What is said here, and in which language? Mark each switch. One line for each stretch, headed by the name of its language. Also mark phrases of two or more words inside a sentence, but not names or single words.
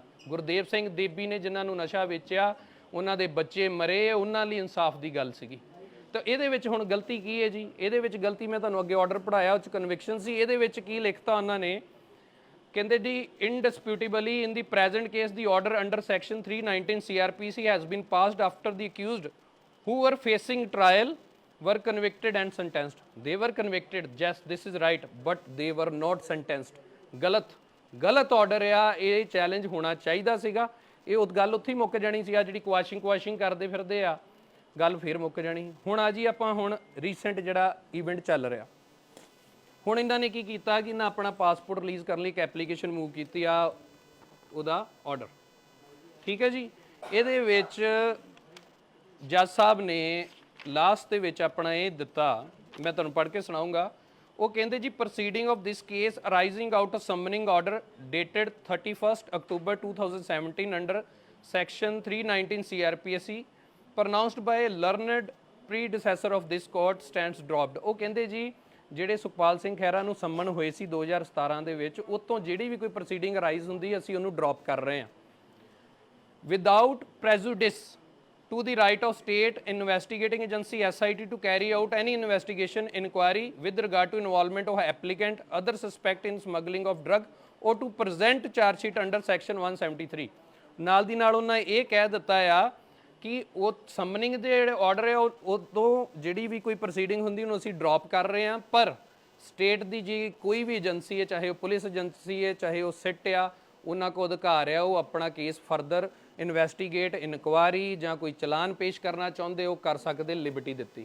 Punjabi: ਗੁਰਦੇਵ ਸਿੰਘ ਦੇਬੀ ਨੇ ਜਿਨ੍ਹਾਂ ਨੂੰ ਨਸ਼ਾ ਵੇਚਿਆ, ਉਹਨਾਂ ਦੇ ਬੱਚੇ ਮਰੇ, ਉਹਨਾਂ ਲਈ ਇਨਸਾਫ ਦੀ ਗੱਲ ਸੀਗੀ। ਤਾਂ ਇਹਦੇ ਵਿੱਚ ਹੁਣ ਗਲਤੀ ਕੀ ਹੈ ਜੀ? ਇਹਦੇ ਵਿੱਚ ਗਲਤੀ ਮੈਂ ਤੁਹਾਨੂੰ ਅੱਗੇ ਆਰਡਰ ਪੜਾਇਆ, ਉਹ 'ਚ ਕਨਵਿਕਸ਼ਨ ਸੀ। ਇਹਦੇ ਵਿੱਚ ਕੀ ਲਿਖਤਾ ਉਹਨਾਂ ਨੇ? ਕਹਿੰਦੇ ਜੀ
English: indisputably in the present case the order under section 319 CRPC has been passed after the accused who were facing trial were convicted and sentenced. They were convicted, yes, this is right, but they were not sentenced.
Punjabi: ਗਲਤ ਆਰਡਰ ਆ। ਇਹ ਚੈਲੰਜ ਹੋਣਾ ਚਾਹੀਦਾ ਸੀਗਾ। ਇਹ ਉਹ ਗੱਲ ਉੱਥੇ ਹੀ ਮੁੱਕ ਜਾਣੀ ਸੀ। ਆ ਜਿਹੜੀ ਕੁਆਸ਼ਿੰਗ ਕਰਦੇ ਫਿਰਦੇ ਆ, ਗੱਲ ਫਿਰ ਮੁੱਕ ਜਾਣੀ। ਹੁਣ ਆ ਜੀ ਆਪਾਂ ਹੁਣ ਰੀਸੈਂਟ ਜਿਹੜਾ ਇਵੈਂਟ ਚੱਲ ਰਿਹਾ, ਹੁਣ ਇਹਨਾਂ ਨੇ ਕੀ ਕੀਤਾ ਕਿ ਨਾ ਆਪਣਾ
English: passport release
Punjabi: ਕਰਨ ਲਈ ਇੱਕ
English: application move
Punjabi: ਕੀਤੀ ਆ, ਉਹਦਾ ਆਰਡਰ, ਠੀਕ ਹੈ ਜੀ। ਇਹਦੇ ਵਿੱਚ ਜੱਜ ਸਾਹਿਬ ਨੇ ਲਾਸਟ ਦੇ ਵਿੱਚ ਆਪਣਾ ਇਹ ਦਿੱਤਾ, ਮੈਂ ਤੁਹਾਨੂੰ ਪੜ੍ਹ ਕੇ ਸੁਣਾਉਂਗਾ। ਉਹ ਕਹਿੰਦੇ ਜੀ
English: proceeding of this case arising out of summoning order dated 31 October 2017 under section 319 CRPC pronounced by a learned predecessor of this court stands dropped।
Punjabi: ਉਹ ਕਹਿੰਦੇ ਜੀ ਜਿਹੜੇ ਸੁਖਪਾਲ ਸਿੰਘ ਖਹਿਰਾ ਨੂੰ ਸੰਮਨ ਹੋਏ ਸੀ 2017 ਦੇ ਵਿੱਚ, ਉਹ ਤੋਂ ਜਿਹੜੀ ਵੀ ਕੋਈ
English: proceeding arise
Punjabi: ਹੁੰਦੀ ਅਸੀਂ ਉਹਨੂੰ ਡ੍ਰੌਪ ਕਰ ਰਹੇ ਹਾਂ।
English: without prejudice to the right of state investigating agency SIT to carry out any investigation inquiry with regard to involvement of applicant other suspect in smuggling of drug or to present charge sheet under section 173।
Punjabi: ਨਾਲ ਦੀ ਨਾਲ ਉਹਨਾਂ ਇਹ ਕਹਿ ਦਿੱਤਾ ਆ ਕਿ ਉਹ ਸਮਨਿੰਗ ਦੇ ਜਿਹੜੇ ਆਰਡਰ ਹੈ ਉਹ ਤੋਂ ਜਿਹੜੀ ਵੀ ਕੋਈ ਪ੍ਰੋਸੀਡਿੰਗ ਹੁੰਦੀ ਉਹਨੂੰ ਅਸੀਂ ਡ੍ਰੌਪ ਕਰ ਰਹੇ ਹਾਂ, ਪਰ ਸਟੇਟ ਦੀ ਜੀ ਕੋਈ ਵੀ ਏਜੰਸੀ ਹੈ, ਚਾਹੇ ਉਹ
English: police agency
Punjabi: ਹੈ, ਚਾਹੇ ਉਹ ਸਿੱਟ ਆ, ਉਹਨਾਂ ਕੋਲ ਅਧਿਕਾਰ ਆ ਉਹ ਆਪਣਾ
English: case further investigate,
Punjabi: ਇਨਕੁਆਰੀ ਜਾਂ ਕੋਈ ਚਲਾਨ ਪੇਸ਼ ਕਰਨਾ ਚਾਹੁੰਦੇ ਉਹ ਕਰ ਸਕਦੇ, ਲਿਬਰਟੀ ਦਿੱਤੀ।